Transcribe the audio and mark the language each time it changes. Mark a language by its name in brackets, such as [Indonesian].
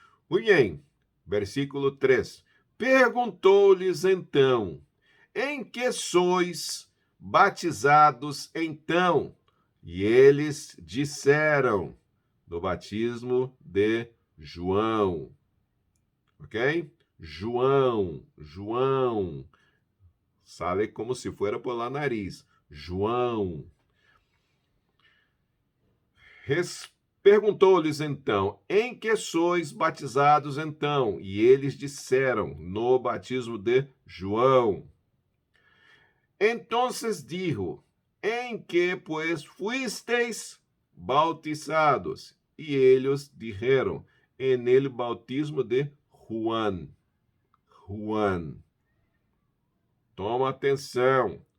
[Portuguese] Muito bem, versículo 3. Perguntou-lhes então, em que sois batizados então? E eles disseram, do batismo de João. Ok? João, João. [Spanish] Sale como se fuera por la nariz. [Portuguese] João. Perguntou-lhes então, em que sois batizados então? E eles disseram, no batismo de João. [Spanish] Entonces dijo, [Portuguese] em que [Spanish] pues fuisteis bautizados? [Portuguese] E eles [Spanish] dijeron, en el bautismo de Juan. [Portuguese] Juan. Toma atenção.